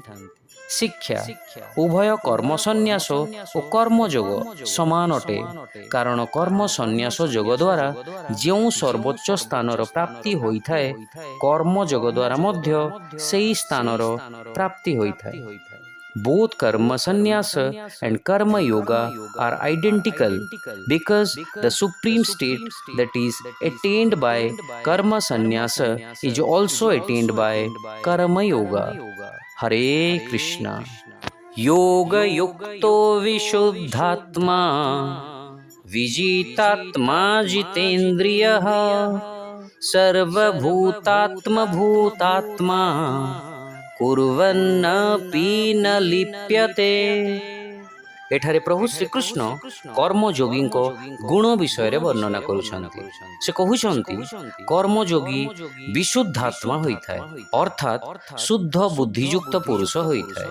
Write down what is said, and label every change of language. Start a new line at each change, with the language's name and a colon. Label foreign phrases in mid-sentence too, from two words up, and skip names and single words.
Odia: ଶିକ୍ଷା, ଉଭୟ କର୍ମ ସନ୍ନ୍ୟାସ ଓ କର୍ମଯୋଗ ସମାନ ଅଟେ, କାରଣ କର୍ମ ସନ୍ନ୍ୟାସ ଯୋଗ ଦ୍ୱାରା ଯେଉଁ ସର୍ବୋଚ୍ଚ ସ୍ଥାନର ପ୍ରାପ୍ତି ହୋଇଥାଏ କର୍ମଯୋଗ ଦ୍ୱାରା ମଧ୍ୟ ସେହି ସ୍ଥାନର ପ୍ରାପ୍ତି ହୋଇଥାଏ।
English: Both karma sannyasa and karma yoga are identical because the supreme state that is attained by karma sannyasa is also attained by karma yoga.
Sanskrit: हरे कृष्ण। योग युक्तो विशुद्धात्मा विजितात्मा जितेन्द्रियः सर्वभूतात्मा भूतात्मा କୁର୍ବନ୍ନପି ନ ଲିପ୍ୟତେ।
Odia: ଏଠାରେ ପ୍ରଭୁ ଶ୍ରୀକୃଷ୍ଣ କର୍ମଯୋଗୀଙ୍କ ଗୁଣ ବିଷୟରେ ବର୍ଣ୍ଣନା କରୁଛନ୍ତି। ସେ କହୁଛନ୍ତି, କର୍ମଯୋଗୀ ବିଶୁଦ୍ଧାତ୍ମା ହୋଇଥାଏ, ଅର୍ଥାତ୍ ଶୁଦ୍ଧ ବୁଦ୍ଧିଯୁକ୍ତ ପୁରୁଷ ହୋଇଥାଏ।